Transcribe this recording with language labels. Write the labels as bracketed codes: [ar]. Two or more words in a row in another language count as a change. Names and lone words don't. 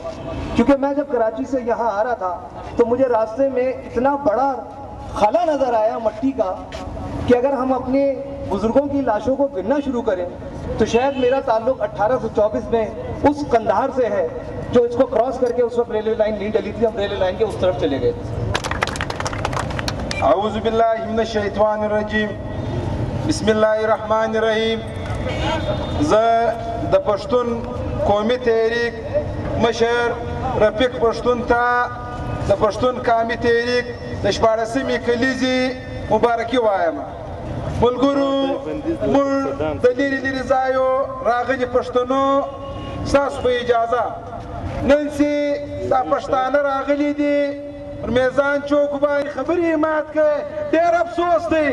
[ur] کیونکہ میں جب کراچی سے یہاں آ رہا تھا تو مجھے راستے میں اتنا بڑا خلا نظر آیا مٹی کا کہ اگر ہم اپنے بزرگوں کی لاشوں کو گننا شروع کریں تو شاید میرا تعلق 1824 میں اس قندھار سے ہے جو اس کو کراس کر کے اس وقت ریلوے لائن نہیں ڈلی تھی, ہم ریلوے لائن کے اس طرف چلے گئے. [ar] اعوذ باللہ من الشیطان الرجیم, بسم اللہ الرحمن الرحیم. [ps] د پښتون قومي تحریک مشر رفیق پښتون ته د پښتون قومي تحریک د 14مې کلیزې مبارکي وایم. ملګرو موږ د لرې لرې ځایو راغلي پښتنو ستاسو په اجازه نن چې دا پښتانه راغلي دي پر میزان چوک باندې خبرې مات کړې, ډېر افسوس دی.